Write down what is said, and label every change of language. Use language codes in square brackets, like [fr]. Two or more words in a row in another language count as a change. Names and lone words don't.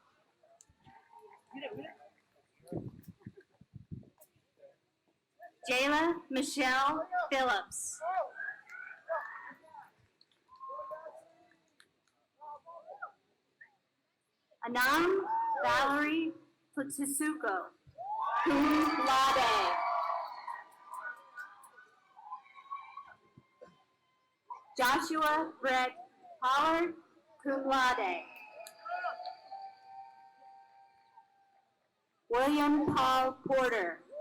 [en] Jayla Michelle Phillips. Anam Valerie Futsuko, [la] cum laude. [en] Joshua Brett Pollard, [la] cum laude. [en] William Paul Porter.